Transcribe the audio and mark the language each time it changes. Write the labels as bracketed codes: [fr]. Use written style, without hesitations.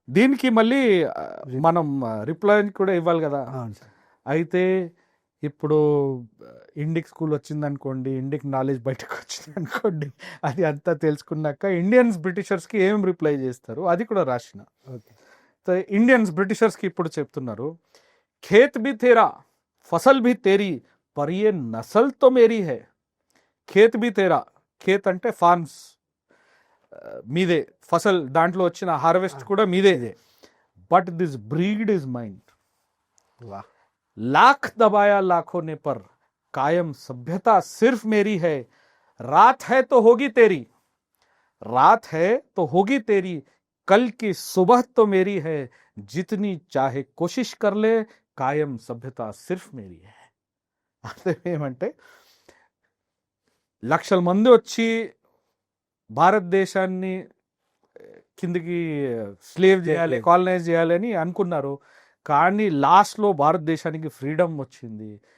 [te] దీనికి మళ్ళీ మనం రిప్లై కూడా ఇవ్వాలి కదా. అయితే ఇప్పుడు ఇండిక్ స్కూల్ వచ్చిందనుకోండి, ఇండిక్ నాలెడ్జ్ బయటకు వచ్చిందనుకోండి, అది అంతా తెలుసుకున్నాక ఇండియన్స్ బ్రిటిషర్స్కి ఏం రిప్లై చేస్తారు అది కూడా రాసిన. ఇండియన్స్ బ్రిటిషర్స్కి ఇప్పుడు చెప్తున్నారు, [hi] खेत भी तेरा फसल भी तेरी पर ये नस्ल तो मेरी है. खेत भी तेरा, [te] खेत అంటే ఫార్మ్స్ మీదే, ఫసల్ దాంట్లో వచ్చిన హార్వెస్ట్ కూడా మీదే, [en] But this breed is mind. [hi] Lakh दबाया लाखों ने पर कायम सभ्यता सिर्फ मेरी है. रात है तो होगी तेरी, रात है तो होगी तेरी, कल की सुबह तो मेरी है. जितनी चाहे कोशिश कर ले, కాయం సభ్యత సిర్ఫ్ మేరీ హై. [te] అర్థం ఏమంటే లక్షల మంది వచ్చి భారతదేశాన్ని కిందికి స్లేవ్ చేయాలి, కాలనైజ్ చేయాలి అని అనుకున్నారు, కానీ లాస్ట్లో భారతదేశానికి ఫ్రీడమ్ వచ్చింది.